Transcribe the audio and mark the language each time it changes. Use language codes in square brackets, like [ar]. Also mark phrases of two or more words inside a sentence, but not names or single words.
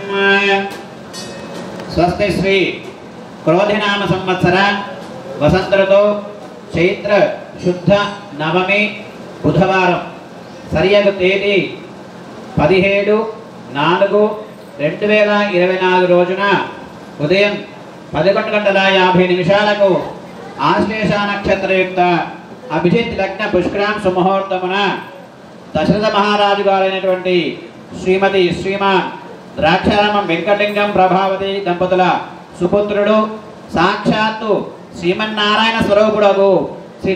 [sa] स्वस्ति श्री क्रोधिनाम संवत्सर वसंत ऋतु चैत्र शुद्ध नवमी [te] बुधवाరం సరియగు తేదీ 17/4/2024 రోజున ఉదయం 11:50 నిమిషాలకు ఆశ్లేష నక్షత్రయుక్త అభిజిత్ లగ్న పుష్కరాం సుముహూర్తమున దశరథ మహారాజు గారైనటువంటి శ్రీమతి శ్రీమాన్ ద్రాక్షారామం వెంకటలింగం ప్రభావతి దంపతుల సుపుత్రుడు సాక్షాత్తు శ్రీమన్నారాయణ స్వరూపుడగు శ్రీ